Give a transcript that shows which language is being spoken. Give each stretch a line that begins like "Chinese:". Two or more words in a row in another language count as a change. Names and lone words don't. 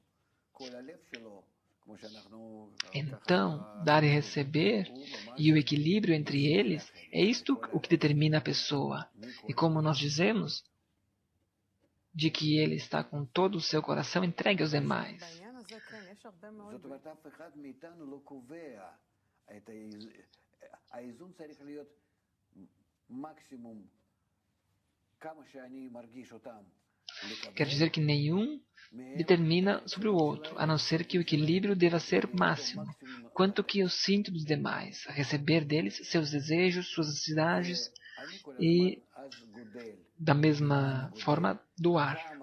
Portuguese: Então, dar e receber e o equilíbrio entre eles é isto o que determina a pessoa. E como nós dizemos, de que ele está com todo o seu coração entregue aos demais.
Hebrew: זאת אומרת, אף אחד מאיתנו לא קובע את האיזון צריך להיות מקסימום כמה שאני מרגיש אותם.
Portuguese: Quer dizer que nenhum determina sobre o outro, a não ser que o equilíbrio deva ser máximo. Quanto que eu sinto dos demais, a receber deles seus desejos, suas necessidades e, da mesma forma, doar.